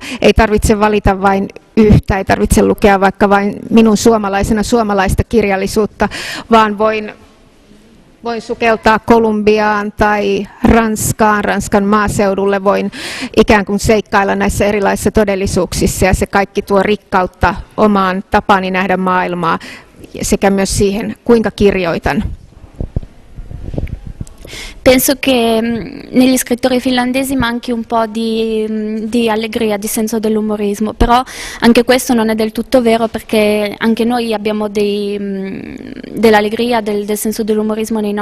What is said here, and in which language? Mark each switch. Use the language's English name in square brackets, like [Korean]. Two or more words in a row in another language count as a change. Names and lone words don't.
[Finnish] Ei tarvitse valita vain yhtä, ei tarvitse lukea vaikka vain minun suomalaista kirjallisuutta, vaan voin sukeltaa Kolumbiaan tai Ranskan maaseudulle, voin ikään kuin seikkailla näissä erilaisissa todellisuuksissa ja se kaikki tuo rikkautta omaan tapaani nähdä maailmaa sekä myös siihen, kuinka kirjoitan. [Italian] Penso che negli scrittori finlandesi manchi un po' di allegria, di senso dell'umorismo, però anche questo non è del tutto vero perché anche noi abbiamo dell'allegria, del senso dell'umorismo nei